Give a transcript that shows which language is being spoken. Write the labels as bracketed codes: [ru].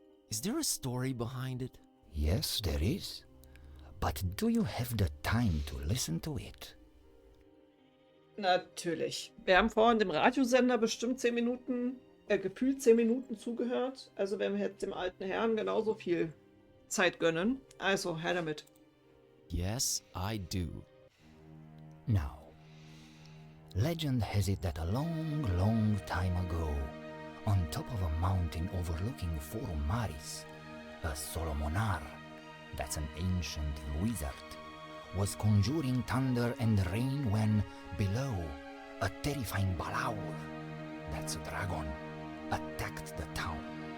[en] Is there a story behind it? Yes, there is. But do you have the time to listen to it? [de] Natürlich. Wir haben vorhin dem Radiosender bestimmt 10 Minuten, gefühlt 10 Minuten zugehört. Also werden wir jetzt dem alten Herrn genauso viel Zeit gönnen. Also, her damit. [en] Yes, I do. Now, legend has it that a long, long time ago, on top of a mountain overlooking Maris, a Solomonar, that's an ancient wizard, was conjuring thunder and rain when, below, a terrifying Balaur, that's a dragon, attacked the town.